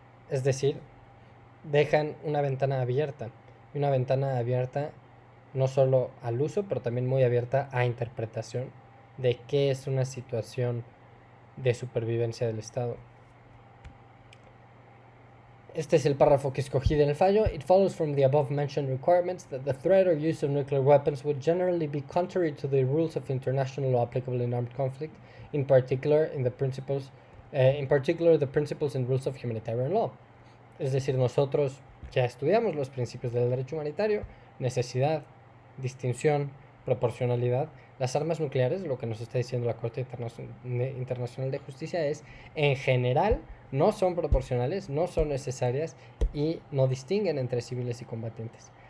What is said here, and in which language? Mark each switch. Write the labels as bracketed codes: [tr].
[es] Es decir, dejan una ventana abierta, y una ventana abierta no solo al uso, pero también muy abierta a interpretación de qué es una situación de supervivencia del Estado. Este es el párrafo que escogí del fallo. [en] It follows from the above mentioned requirements that the threat or use of nuclear weapons would generally be contrary to the rules of international law applicable in armed conflict, in particular the principles and rules of humanitarian law. [es] Es decir, nosotros ya estudiamos los principios del derecho humanitario: necesidad, distinción, proporcionalidad. Las armas nucleares, lo que nos está diciendo la Corte Internacional de Justicia es, en general, no son proporcionales, no son necesarias y no distinguen entre civiles y combatientes.